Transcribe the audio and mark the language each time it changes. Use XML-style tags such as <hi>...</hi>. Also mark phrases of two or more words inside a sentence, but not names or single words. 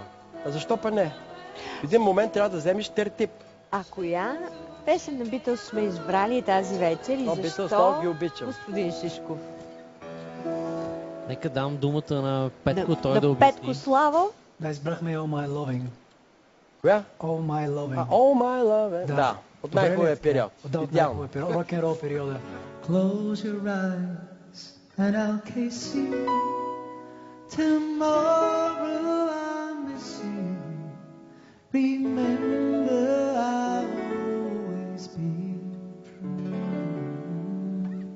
<bg>А защо па не? В един момент трябва да вземеш тертип. А коя песен на Битълс сме избрали тази вечер и О, Битълс, защо, много ги обичам. господин Шишков? Нека дам думата на Петко, той на да обясни. Петко Славо? Да, избрахме All My Loving. Коя? All My Loving. All My Love. Да. От Добре най-хубавия ли? период. Да, от Идеално. най-хубавия период. Рок-н-рол периода.</bg> <en>Close your eyes and I'll kiss you. Tomorrow I'll miss you. Remember I'll always be true.</en>